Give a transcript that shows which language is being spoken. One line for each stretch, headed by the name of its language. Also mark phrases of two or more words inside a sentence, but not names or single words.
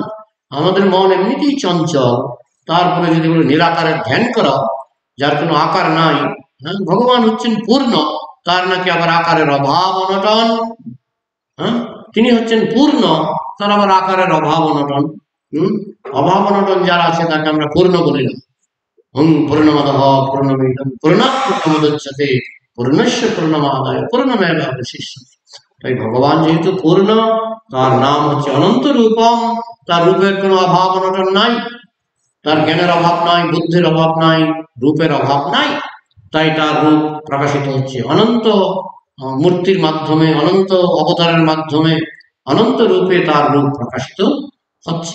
Bangla: আমাদের মন এমনিতেই চঞ্চল, তারপরে যদি বলে নিরাকারের ধ্যান করা, যার কোনো আকার নাই। হ্যাঁ, ভগবান হচ্ছেন পূর্ণ, তার নাকি আবার আকারের অভাব অনটন। হ্যাঁ, তিনি হচ্ছেন পূর্ণ, তার আবার আকারের অভাব অনটন। অভাব অনটন যারা আছে তাকে আমরা পূর্ণ বলি না।
Sanskrit: পূর্ণমদঃ পূর্ণমিদং পূর্ণাৎ পূর্ণমুদচ্যতে পূর্ণস্য পূর্ণমাদায় পূর্ণমেব অবশিষ্যতে।
Bangla: তাই ভগবান যেহেতু পূর্ণ, তার নাম হচ্ছে অনন্ত রূপম, তার রূপের কোনো অভাব অনটন নাই, তার জ্ঞানের অভাব নাই, বুদ্ধির অভাব নাই, রূপের অভাব নাই। তাই তার রূপ প্রকাশিত হচ্ছে অনন্ত মূর্তির মাধ্যমে, অনন্ত অবতারের মাধ্যমে, অনন্ত রূপে তার রূপ প্রকাশিত হচ্ছে।